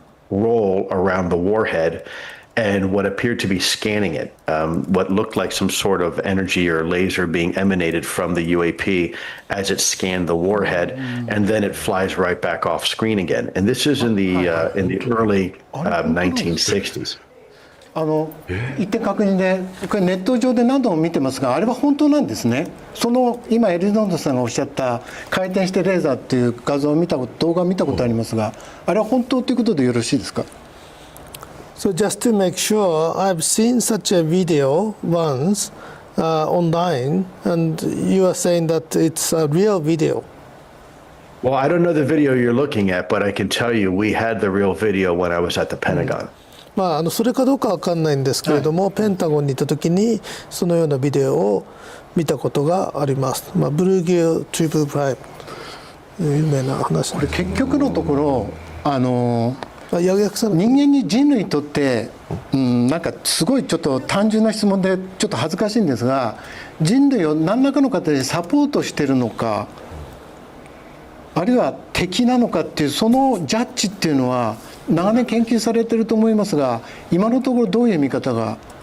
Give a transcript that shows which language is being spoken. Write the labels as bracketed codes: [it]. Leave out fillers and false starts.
[en] roll around the warhead, and what appeared to be scanning it, what looked like some sort of energy or laser being emanated from the UAP as it scanned the warhead, and then it flies right back off screen again. And this is in the early 1960s. [ja] 一点確認で、これネット上で何度も見てますが、あれは本当なんですね。今エリゾンドさんがおっしゃった回転してレーザーっていう画像を動画を見たことありますが、あれは本当ということでよろしいですか? [en] So just to make sure, I've seen such a video once online, and you are saying that it's a real video. Well, I don't know the video you're looking at, but I can tell you we had the real video when I was at the Pentagon. [ja] それかどうかわかんないんですけれども、ペンタゴンに行った時にそのようなビデオを見たことがあります。ブルーギルトリプルプライム、有名な話。これ結局のところ人間に人類にとって、なんかすごいちょっと単純な質問でちょっと恥ずかしいんですが、人類を何らかの形でサポートしてるのか、あるいは敵なのかっていうそのジャッジっていうのは長年研究されてると思いますが、今のところどういう見方が。